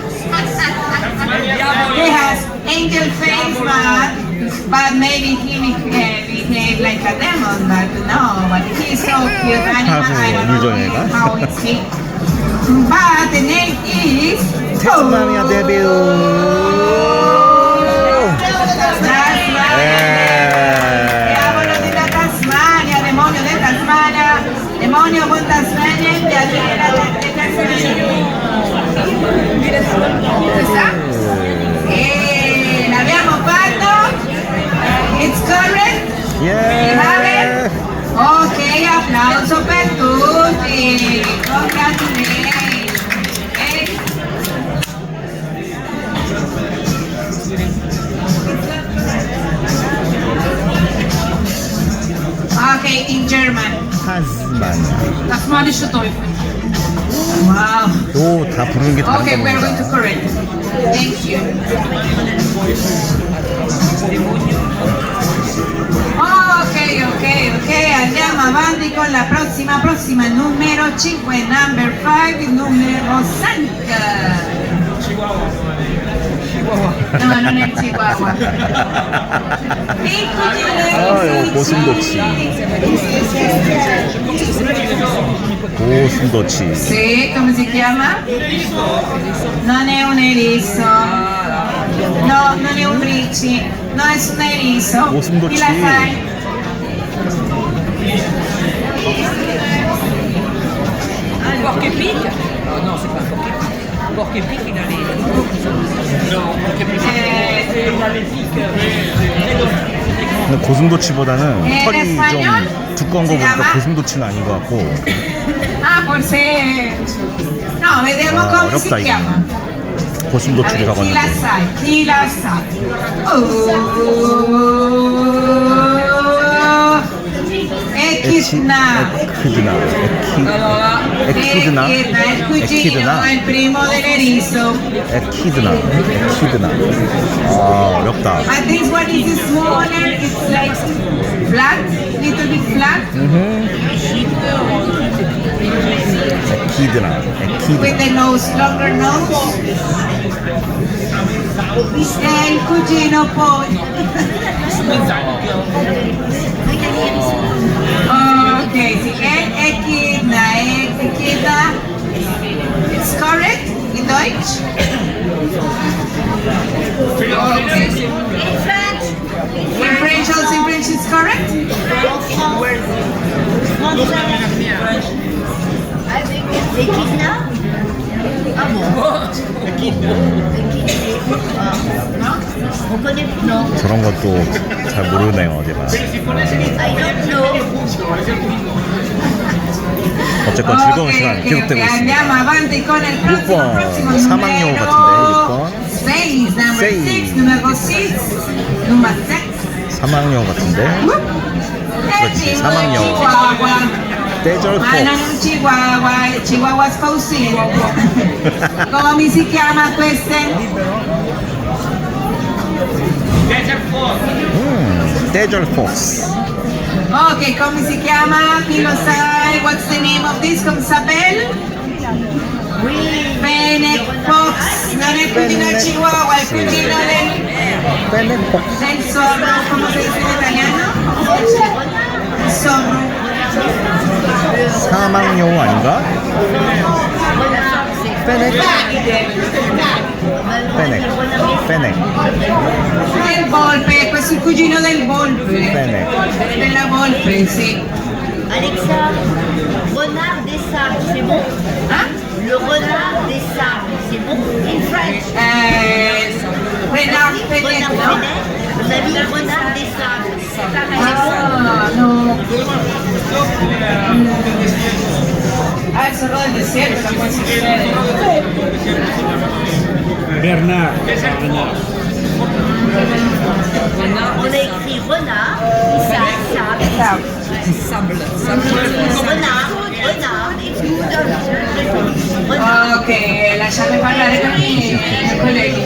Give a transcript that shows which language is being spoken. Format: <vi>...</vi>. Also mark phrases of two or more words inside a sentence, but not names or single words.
<en>He has angel face, but maybe he behave like a demon, but no, but he's so cute. I don't know how is he. But the name is</en> <ko>테스메니아 데빌.</ko> <it>Diavolo della Tasmania, demonio di Tasmania, demonio con Tasmania e piacere di Tasmania. E l'abbiamo fatto?</it> <en>It's correct? Yeah.</en> <it>Ok, applauso per tutti.</it> <en>Congratulations. Okay, in German.</en> <ko>타스마니아.</ko> <de>Tasmanische Teufel.</de> <en>Wow.</en> <ko>또 다 부르는 게 다른</ko> <en>Okay, we're going to</en> <ko>겁니다.</ko> <en>correct. Thank you.</en> <it>Ok, andiamo avanti con la prossima, numero 5, number 5, numero 5. No, non è il Chihuahua.</it> <ko>이거 고슴도치. 고슴도치.</ko> <it>Sì, come si chiama? Non è un erizo. No, non è un ricci. No, è un erizo.</it> <ko>고슴도치.</ko> <it>Chi la sai?</it> <fr>Porc épic? Non, c'est pas un porc épic. Porc épic, il a les. Non, porc épic.</fr> <ko>근데 고슴도치보다는 털이 좀 두꺼운 거 보니까 고슴도치는 아닌 것 같고.</ko> <it>Ah, forse. No, vediamo</it> <ko>아,</ko> <it>come</it> <ko>어렵다</ko> <it>si</it> <ko>이거.</ko> <it>chiama.</it> <ko>고슴도치를</ko> <it>Chi la</it> <ko>적었는데.</ko> <it>sai? Chi la sai? Echidna.</it> <ko>에키드나.</ko> <it>È il cugino, è il primo dell'erizo.</it> <ko>에키드나. 아, 어렵다.</ko> <en>But this one is smaller, it's like flat, little bit flat,</en> <ko>에키드나.</ko> <en>with the nose, longer nose.</en> <it>È il cugino poi. Ok, sì, è Echidna.</it> <en>It's correct in Deutsch? Okay. In French. In French also, in French it's correct?</en> <fr>Avec l'Echidna. Ah bon? On connaît plus, non?</fr> <ko>저런 것도 잘 모르네요, 제가.</ko> <en>I don't know.</en> <ko>어쨌건 즐거운 시간 계속되고 있습니다.</ko> <it>Andiamo avanti con il</it> <ko>6번</ko> <it>prossimo</it> <ko>사막여우</ko> <it>numero</it> <ko>같은데 6번</ko> <it>6,</it> <en>number 6,</en> <it>numero 6, numero 6.</it> <ko>사막여우 같은데 그렇지 사막여우 Desert</ko> <it>Ma non è un chihuahua, il chihuahua spousino. Come si chiama queste?</it> <en>Desert Fox</en> <it>Ok, come si chiama? Chi lo sai?</it> <en>What's the name of this?</en> <fr>Come s'appelle?</fr> <en>Fennec Fox.</en> <it>Non è il cugino del chihuahua, è il cugino del zorro. Come si dice in italiano? Zorro.</it> <ko>사막여우 아닌가?</ko> <fr>Fennec</fr> <it>Del volpe, questo è il cugino del volpe.</it> <fr>Fennec</fr> <it>Della volpe, sì.</it> <en>Alexa,</en> <fr>renard des sables, c'est bon? Hein? Le renard des sables, c'est bon?</fr> <en>In French.</en> <fr>Renard Fennec, Renard no? Fennec. Vous avez dit renard des sables.</fr> <it>Ah, no. Ah, il zorro del deserto, non può succedere.</it> <fr>Bernard. On a écrit renard, sable. Renard,</fr> <en>it's good.</en> <it>Ok, lasciate parlare per i colleghi.</it>